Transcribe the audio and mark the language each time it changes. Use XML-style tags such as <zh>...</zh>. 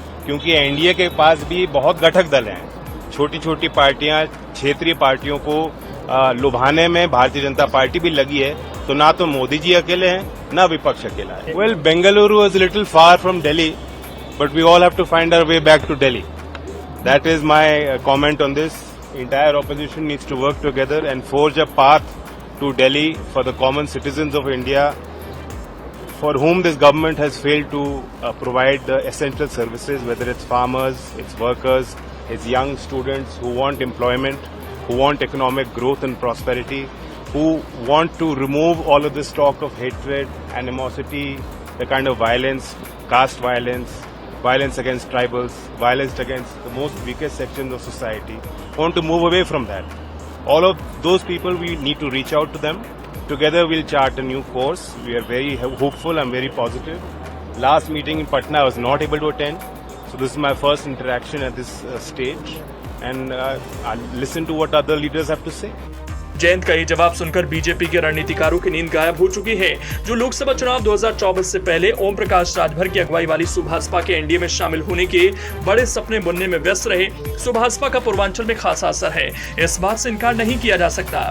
<hi>क्योंकि एनडीए के पास भी बहुत घटक दल हैं। छोटी छोटी पार्टियां, क्षेत्रीय पार्टियों को लुभाने में भारतीय जनता पार्टी भी लगी है। तो ना तो मोदी जी अकेले हैं, ना विपक्ष अकेला है।</hi> <en>Well, Bengaluru is little far from Delhi, but we all have to find our way back to Delhi. That is my comment on this. Entire opposition needs to work together and forge a path to Delhi for the common citizens of India, for whom this government has failed to provide the essential services, whether it's farmers, it's workers, it's young students who want employment, who want economic growth and prosperity, who want to remove all of this talk of hatred, animosity, the kind of violence, caste violence, violence against tribals, violence against the most weakest sections of society, want to move away from that. All of those people, we need to reach out to them. Together we'll chart a new course. We are very hopeful, I'm very positive. Last meeting in Patna I was not able to attend, so this is my first interaction at this stage, and I'll listen to what other leaders have to say.</en> <hi>Jayant का ये जवाब सुनकर BJP के रणनीतिकारों की नींद गायब हो चुकी है। जो लोकसभा चुनाव 2024 से पहले ओम प्रकाश राजभर की अगुवाई वाली सुभाषपा के एनडीए में शामिल होने के बड़े सपने बुनने में व्यस्त रहे। सुभाषपा का पूर्वांचल में खासा असर है, इस बात से इनकार नहीं किया जा सकता।</hi>